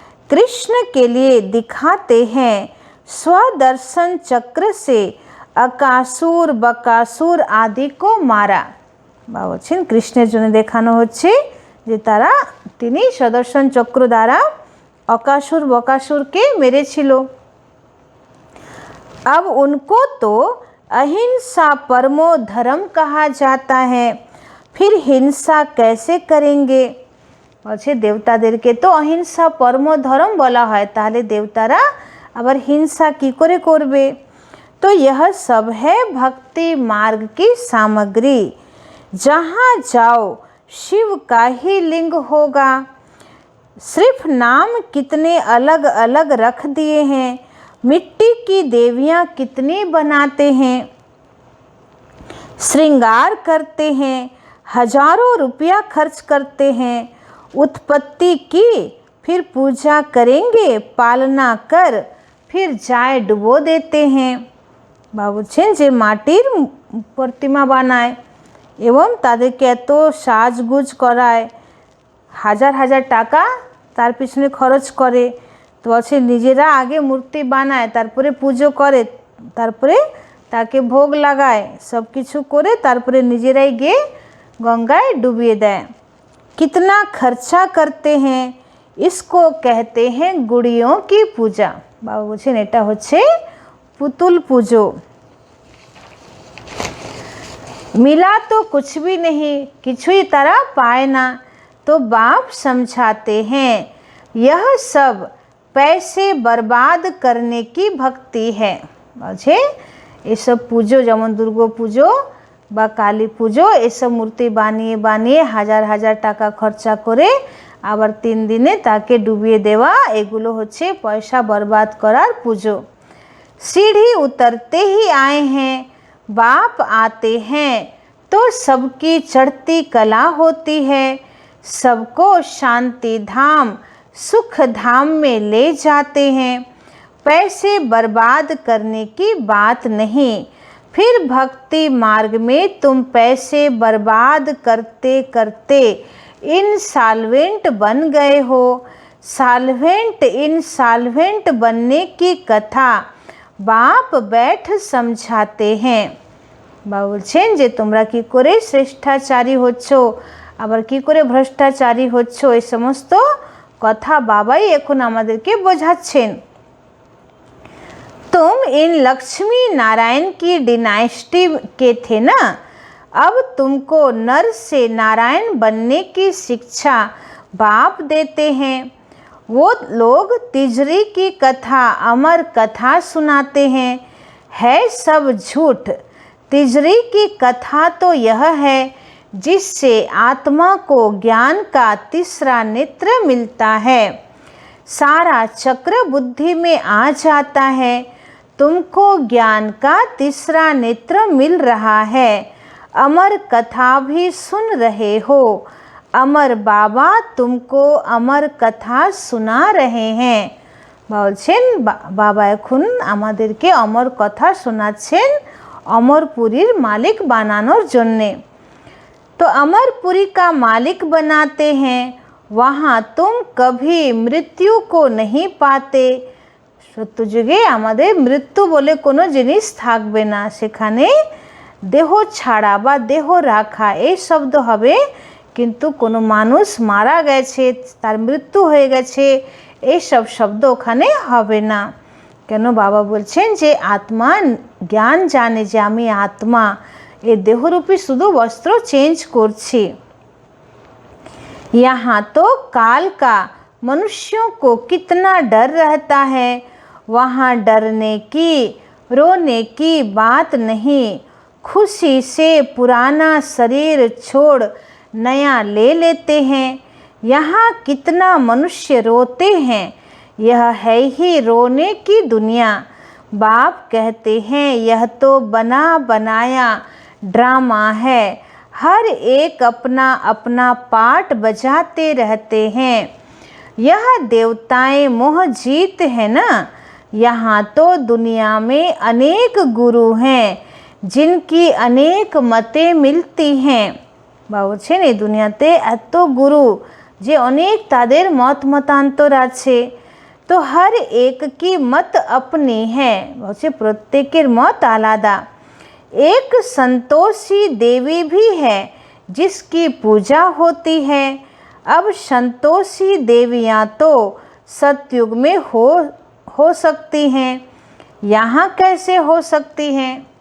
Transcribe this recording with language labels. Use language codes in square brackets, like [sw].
[hi] कृष्ण के लिए दिखाते हैं स्वदर्शन चक्र से अकासुर बकासुर आदि को मारा। [bn] বাবা বলছেন কৃষ্ণের জন্য দেখানো হচ্ছে যে তারা তিনি সদর্শন চক্র দ্বারা अकासुर बकासुर के मेरे छिलो। [hi] अब उनको तो अहिंसा परमो धर्म कहा जाता है, फिर हिंसा कैसे करेंगे। [bn] বলছে দেবতাদেরকে তো অহিংসা পরম ধর্ম বলা হয়, তাহলে দেবতারা আবার হিংসা কি করে করবে। [hi] तो यह सब है भक्ति मार्ग की सामग्री, जहाँ जाओ शिव का ही लिंग होगा। सिर्फ नाम कितने अलग अलग रख दिए हैं, मिट्टी की देवियाँ कितनी बनाते हैं, श्रृंगार करते हैं, हजारों रुपया खर्च करते हैं, उत्पत्ति की फिर पूजा करेंगे, पालना कर फिर जाए डुबो देते हैं। [bn] बाबू छेन जे माटिर प्रतिमा बनाए এবং তাদেরকে এত সাজগুজ করায়, হাজার হাজার টাকা তার পিছনে খরচ করে। তো বলছে নিজেরা আগে মূর্তি বানায়, তারপরে পুজো করে, তারপরে তাকে ভোগ লাগায়, সব কিছু করে তারপরে নিজেরাই গিয়ে গঙ্গায় ডুবিয়ে দেয়। [hi] कितना खर्चा करते हैं, इसको कहते हैं गुड़ियों की पूजा। [bn] বাবা বলছেন এটা হচ্ছে পুতুল পুজো। [hi] मिला तो कुछ भी नहीं, [bn] কিছুই তারা পায় না। [hi] तो बाप समझाते हैं यह सब पैसे बर्बाद करने की भक्ति है। [bn] বলছে এসব পুজো যেমন দুর্গা পুজো বা কালী পুজো এসব মূর্তি বানিয়ে বানিয়ে হাজার হাজার টাকা খরচা করে আবার 3 দিনে তাকে ডুবিয়ে দেওয়া, এগুলো হচ্ছে পয়সা বরবাদ করার পুজো। [hi] सीढ़ी उतरते ही आए हैं, बाप आते हैं तो सबकी चढ़ती कला होती है। सबको शांति धाम सुख धाम में ले जाते हैं। पैसे बर्बाद करने की बात नहीं, फिर भक्ति मार्ग में तुम पैसे बर्बाद करते करते इनसॉल्वेंट बन गए हो। सॉल्वेंट इनसॉल्वेंट बनने की कथा বাপ बैठ समझाते हैं। [bn] বাবা বলছেন যে তোমরা কি করে শ্রেষ্ঠাচারী হচ্ছ, আবার কি করে ভ্রষ্টাচারী হচ্ছ, এই সমস্ত কথা বাবাই এখন আমাদেরকে বোঝাচ্ছেন। [hi] तुम इन लक्ष्मी नारायण की डिनाइस्टी के थे ना, अब तुमको नर से नारायण बनने की शिक्षा बाप देते हैं। वो लोग तिजरी की कथा अमर कथा सुनाते हैं, है सब झूठ। तिजरी की कथा तो यह है जिससे आत्मा को ज्ञान का तीसरा नेत्र मिलता है। सारा चक्र बुद्धि में आ जाता है, तुमको ज्ञान का तीसरा नेत्र मिल रहा है। अमर कथा भी सुन रहे हो, अमर बाबा तुमको अमर कथा सुना रहे हैं। [bn] বলছেন বাবা এখন আমাদেরকে অমর কথা শোনাচ্ছেন অমরপুরীর মালিক বানানোর জন্যে। [hi] तो अमरपुरी का मालिक बनाते हैं, वहाँ तुम कभी मृत्यु को नहीं पाते। [bn] সত্য যুগে আমাদের মৃত্যু বলে কোনো জিনিস থাকবে না, সেখানে দেহ ছাড়া বা দেহ রাখা এই শব্দ হবে, কিন্তু কোনো মানুষ মারা গেছে, তার মৃত্যু হয়ে গেছে, এইসব শব্দ ওখানে হবে না। কেন বাবা বলছেন যে আত্মা জ্ঞান জানে যে আমি আত্মা, এই দেহরূপী শুধু বস্ত্র চেঞ্জ করছি। [hi] यहाँ तो काल का मनुष्यों को कितना डर रहता है, वहाँ डरने की रोने की बात नहीं। खुशी से पुराना शरीर छोड़ नया ले लेते हैं। यहाँ कितना मनुष्य रोते हैं, यह है ही रोने की दुनिया। बाप कहते हैं यह तो बना बनाया ड्रामा है, हर एक अपना अपना पार्ट बजाते रहते हैं। यह देवताएं मोह जीत है ना, यहाँ तो दुनिया में अनेक गुरु हैं जिनकी अनेक मतें मिलती हैं। [bn] বলছেন এই দুনিয়াতে এত গুরু যে অনেক তাদের মত মতান্তর আছে। তো [hi] हर एक की मत अपनी है, [bn] বলছে প্রত্যেকের মত আলাদা। [hi] एक संतोषी देवी भी है जिसकी पूजा होती है। अब संतोषी देवियाँ तो सतयुग में हो सकती हैं, यहाँ कैसे हो सकती हैं।